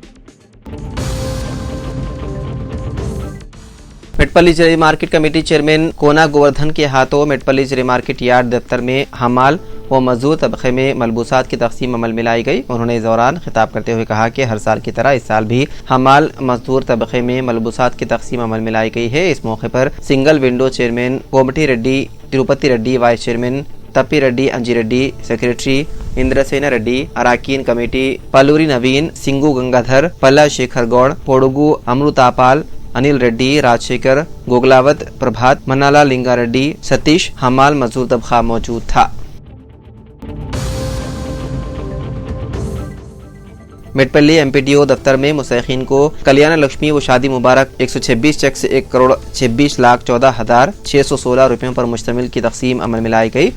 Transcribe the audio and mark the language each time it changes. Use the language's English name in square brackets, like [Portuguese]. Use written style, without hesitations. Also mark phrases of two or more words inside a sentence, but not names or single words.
[Urdu] میٹپلی زرعی مارکیٹ کمیٹی چیئرمین کونا گوردھن کے ہاتھوں میٹپلی زرعی مارکیٹ یارڈ دفتر میں حمال وہ مزدور طبقے میں ملبوسات کی تقسیم عمل میں لائی گئی۔ انہوں نے اس دوران خطاب کرتے ہوئے کہا کہ ہر سال کی طرح اس سال بھی حمال مزدور طبقے میں ملبوسات کی تقسیم عمل میں لائی گئی ہے۔ اس موقع پر سنگل ونڈو چیئرمین کومٹی ریڈی تروپتی ریڈی، وائس چیئرمین تپی ریڈی انجی ریڈی، سیکریٹری اندرسینا ریڈی، اراکین کمیٹی پالوری نوین، سنگو گنگادھر، پلا شیکھر گوڑ، پوڈگو امروتاپال، انل ریڈی، راج شیکھر، گوگلاوت، پربھات، منالا لنگا ریڈی، ستیش حمال مزدور طبقہ موجود تھا۔ میٹپلی ایم پی ڈی او دفتر میں مستحقین کو کلیانہ لکشمی و شادی مبارک 126 چیک سے 1,26,14,616 روپیوں پر مشتمل کی تقسیم عمل میں لائی گئی۔